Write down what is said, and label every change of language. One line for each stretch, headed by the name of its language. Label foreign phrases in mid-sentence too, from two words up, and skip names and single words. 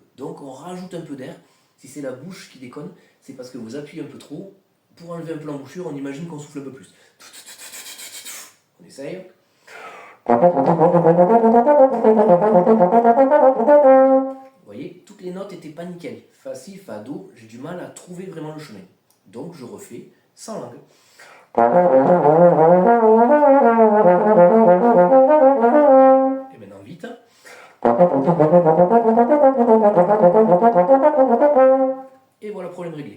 French: Donc, on rajoute un peu d'air. Si c'est la bouche qui déconne, c'est parce que vous appuyez un peu trop. Pour enlever un peu l'embouchure, on imagine qu'on souffle un peu plus. On essaye. Vous voyez, toutes les notes n'étaient pas nickel. Fa, si, fa, do, j'ai du mal à trouver vraiment le chemin. Donc je refais sans langue. Et maintenant vite. Et voilà, problème réglé.